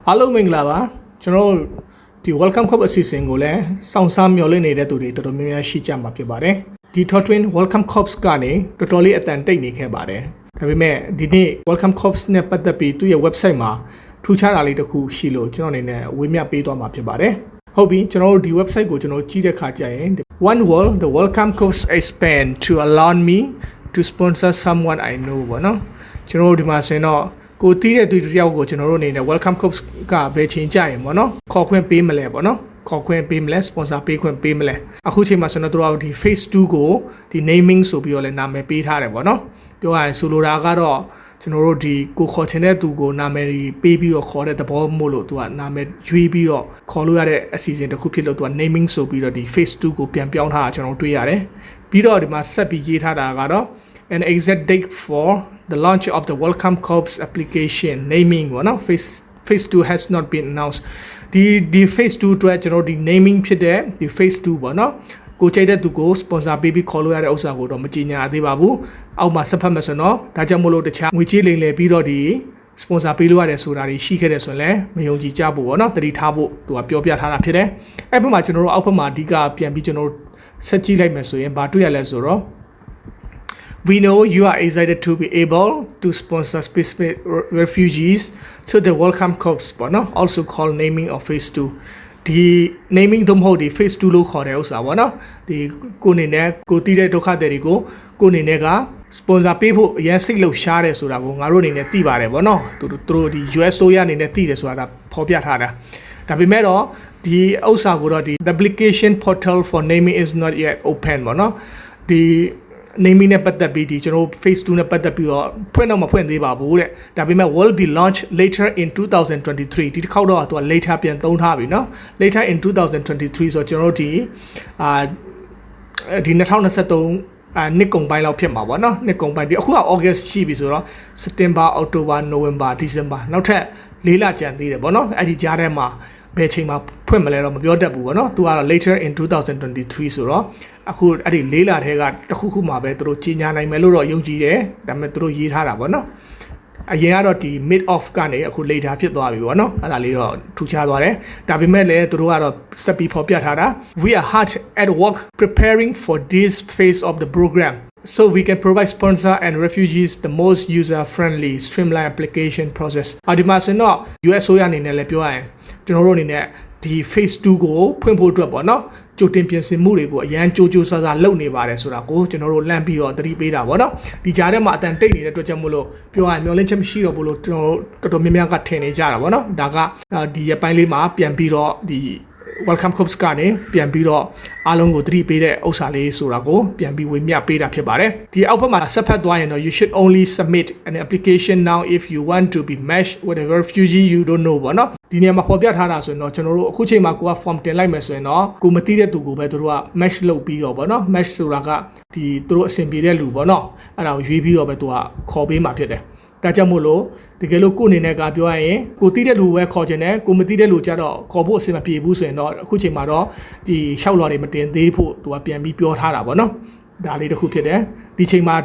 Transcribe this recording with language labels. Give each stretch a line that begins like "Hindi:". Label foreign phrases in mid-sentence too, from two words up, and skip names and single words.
Burmese: Hello မင်္ဂလာပါကျွန်တော်ဒီ Welcome Corps အစီအစဉ်ကိုလည်းစောင့်စားမျှော်လင့်နေတဲ့သူတွေတော်တော်များများရှိကြမှာဖြစ်ပါတယ်ဒီ Twin Welcome Corps ကနေတော်တော်လေးအတန်တိတ်နေခဲ့ပါတယ်ဒါပေမဲ့ဒီနေ့ Welcome Corps နဲ့ပတ်သက်ပြီးသူ့ရဲ့ website မှာထူးခြားတာလေးတစ်ခုရှိလို့ကျွန်တော်အနေနဲ့ဝေမျှပေးသွားမှာဖြစ်ပါတယ်ဟုတ်ပြီကျွန်တော်တို့ဒီ website ကိုကျွန်တော်ကြည့်တဲ့ခါကျရင်
English: One world the Welcome Corps expand to allow me to sponsor someone I know
Burmese: ပေါ့နော်ကျွန်တော်တို့ဒီမှာဆိုရင်တော့ကိုတီးတဲ့သူတယောက်ကိုကျွန်တော်တို့အနေနဲ့ Welcome Corps ကဘယ်ချိန်ကြရင်ပေါ့နော်ခေါ်ခွင့်ပေးမလဲပေါ့နော်ခေါ်ခွင့်ပေးမလဲ sponsor ပေးခွင့်ပေးမလဲအခုချိန်မှာကျွန်တော်တို့ဒီ phase 2ကိုဒီ naming ဆိုပြီးတော့လည်းနာမည်ပေး ထားတယ်ပေါ့နော်ပြောရရင်ဆိုလိုတာကတော့ကျွန်တော်တို့ဒီကိုခေါ်ချင်တဲ့သူကိုနာမည်ပေးပြီးတော့ခေါ်တဲ့သဘောမို့လို့သူကနာမည်ရွေးပြီးတော့ခေါ်လို့ရတဲ့အစီအစဉ်တစ်ခုဖြစ်လို့သူက naming ဆိုပြီးတော့ဒီ phase 2ကို ပြန်ပြောင်းထားတာကျွန်တော်တွေ့ရတယ်ပြီးတော့ဒီမှာဆက်ပြီးရေးထားတာကတော့
English: an exact date for the launch of the Welcome Corps application naming
Burmese: ပေါ့နော်
English: phase 2 has not been announced
Burmese: ဒီ phase 2အတွက်ကျွန်တော်ဒီ naming ဖြစ်တဲ့ဒီ phase 2ပေါ့နော်ကိုကြိုက်တဲ့သူကို sponsor ပေးပြီးခေါ်လို့ရတဲ့ဥစ္စာကိုတော့မကြေညာသေး ပါဘူးအောက်မှာဆက်ဖတ်မယ်ဆိုတော့ဒါကြောင့်မလို့တခြားငွေကြေးလိမ်လည်ပြီးတော့ဒီ sponsor ပေးလို့ရတယ်ဆိုတာတွေရှိခဲ့တယ်ဆိုရင်လည်းမယုံကြည်ကြဘူးပေါ့နော်တတိထားဖို့သူကပြောပြထားတာဖြစ်တယ်အဲ့ဘက်မှာကျွန်တော်တို့အောက်ဘက်မှာအဓိကပြန်ပြီးကျွန်တော်ဆက်ကြည့်လိုက်မယ်ဆိုရင်ဘာတွေ့ရလဲဆိုတော့
English: We know you are excited to be able to sponsor specific refugees to the Welcome Corps, also called naming of phase 2. The naming
Burmese: တို့မဟုတ်ဒီ phase 2လို့ခေါ်တဲ့ဥစ္စာပေါ့နော်ဒီကိုနေနဲ့ကိုတီးတဲ့ဒုက္ခသည်တွေကိုနေနဲ့က sponsor ပေးဖို့အရင် စိတ်လှုပ်ရှားတယ်ဆိုတာကိုငါတို့အနေနဲ့သိပါတယ်ပေါ့နော်သူတို့ဒီ US ဆိုရအနေနဲ့သိတယ်ဆိုတာဖော်ပြထားတာဒါပေမဲ့တော့ဒီဥစ္စာကိုတော့ဒီ
English: the application portal for naming is not yet open
Burmese: ပေါ့နော်ဒီ naming နဲ့ပတ်သက်ပြီးဒီကျွန်တော် phase 2နဲ့ပတ်သက်ပြီးတော့ဖွင့်တော့မဖွင့်သေးပါဘူးတဲ့ဒါပေမဲ့
English: will be launched later in 2023
Burmese: ဒီတစ်ခေါက်တော့သူက later ပြန်သုံးထားပြီเนาะ
English: later in 2023
Burmese: ဆိုကျွန်တော်ဒီ 2023နှစ်ကုန်ပိုင်းလောက်ဖြစ်မှာပေါ့နော်နှစ်ကုန်ပိုင်းဒီအခုက August ရှိပြီဆိုတော့
English: September October November December
Burmese: နောက်ထပ်၄လကျန်သေးတယ်ပေါ့နော်အဲ့ဒီကြားထဲမှာဘယ်ချိန်မှာဖွင့်မလဲတော့မပြောတတ်ဘူးပေါ့နော်သူ ကတော့
English: later in 2023
Burmese: ဆိုတော့အခုအဲ့ဒီ၄လထဲကတစ်ခုခုမှပဲသူတို့ကြီးညာနိုင်မယ်လို့တော့ယုံကြည်တယ်ဒါပေမဲ့သူတို့ရေး ထားတာပေါ့နော်အရင်ကတော့ဒီ
English: mid off
Burmese: ကနေအခု later ဖြစ်သွားပြီပေါ့နော်အဲ့ဒါလေးတော့ထူခြားသွားတယ်ဒါပေမဲ့လည်းသူတို့ကတော့ step ပြီးဖော်ပြထားတာ
English: we are hard at work preparing for this phase of the program so we can provide sponsor and refugees the most user friendly streamlined application process
Burmese: ဒီမှာဆိုတော့ US ဆိုရအနေနဲ့လည်းပြောရရင်ကျွန်တော်တို့အနေနဲ့ဒီ phase 2ကိုဖွင့်ဖို့အတွက်ပေါ့နော်ကြိုတင်ပြင်ဆင်မှုတွေကိုအရန် ကြိုးစားစားလုပ်နေပါတယ်ဆိုတာကိုကျွန်တော်တို့လန့်ပြီးတော့သတိပေးတာပေါ့နော်ဒီကြားထဲမှာအတန်တိတ်နေတဲ့အတွက်ကြောင့်မို့လို့ပြောရရင်မျောလင့်ချက်မရှိတော့ဘူးလို့ကျွန်တော်တော်တော်များများကထင်နေကြတာပေါ့နော်ဒါကဒီရက်ပိုင်းလေးမှာပြန်ပြီးတော့ဒီ Welcome Corps ကနေပြန်ပြီးတော့အားလုံးကိုသတိပေးတဲ့ဥစ္စာလေးဆိုတာကိုပြန်ပြီးဝေမျှပေးတာဖြစ်ပါတယ်ဒီအောက်ဘက်မှာဆက်ဖတ်သွားရင်တော့ you should only submit an application now if you
English: want to be matched with a refugee you don't know
Burmese: ပေါ့နော်ဒီနေရာမှာပေါ်ပြထားတာဆိုရင်တော့ကျွန်တော်တို့အခုချိန်မှာကိုက form တင်လိုက်မယ်ဆိုရင်တော့ကိုမသိတဲ့သူကိုပဲတို့က match လုပ်ပြီးတော့ပေါ့နော် match ဆိုတာကဒီတို့အဆင်ပြေတဲ့လူပေါ့နော်အဲ့ဒါကိုရွေးပြီးတော့ပဲသူကခေါ်ပေးမှာဖြစ်တယ်ဒါကြောင့်မို့လို့တ ကယ်လို့ကိုအနေနဲ့ကပြောရရင်ကိုသိတဲ့လူပဲခေါ်ချင်တယ်ကိုမသိတဲ့လူကြတော့ခေါ်ဖို့အဆင်မပြေဘူးဆိုရင်တော့အခုချိန်မှာတော့ဒီလျှောက်လွှာတွေမတင်သေးဖို့သူကပြန်ပြီးပြောထားတာပေါ့နော်ဒါလေးတစ်ခုဖြစ်တယ်ဒီချိန်မှာ